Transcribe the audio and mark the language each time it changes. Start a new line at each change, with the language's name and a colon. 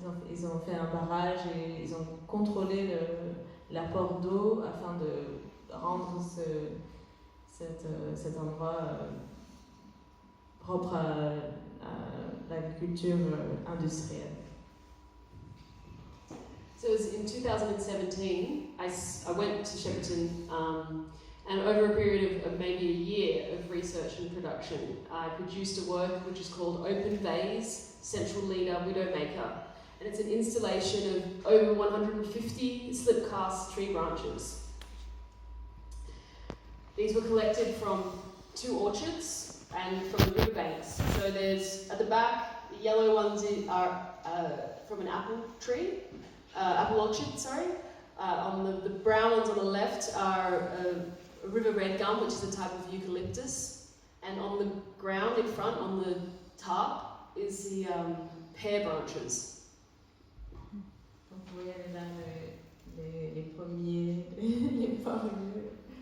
French: Ils ont fait un barrage et ils ont contrôlé l'apport d'eau afin de rendre cet endroit propre à l'agriculture industrielle.
English: So it was in 2017, I went to Shepparton, and over a period of maybe a year of research and production, I produced a work which is called Open Vase, Central Leader, Widowmaker. And it's an installation of over 150 slip-cast tree branches. These were collected from 2 orchards and from the riverbanks. So there's, at the back, the yellow ones are from an apple orchard, sorry. On the brown ones on the left are a river red gum, which is a type of eucalyptus. And on the ground in front, on the top, is the pear branches.
French: Donc vous voyez là les pommiers, les pommiers.